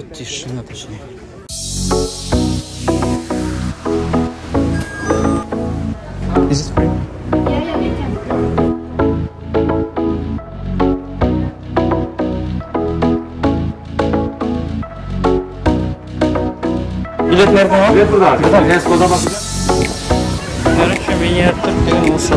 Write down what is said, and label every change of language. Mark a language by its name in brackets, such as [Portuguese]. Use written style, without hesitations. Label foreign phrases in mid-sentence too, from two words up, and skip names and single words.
[Kazakh] Кішкене точнее. [English] Is it free? Yeah, you can. [Turkish] Bilet nerede var? Bilet burada. Arkadaşlar Esko'da bakın. [Kazakh] Короче, миниатюр деген осы.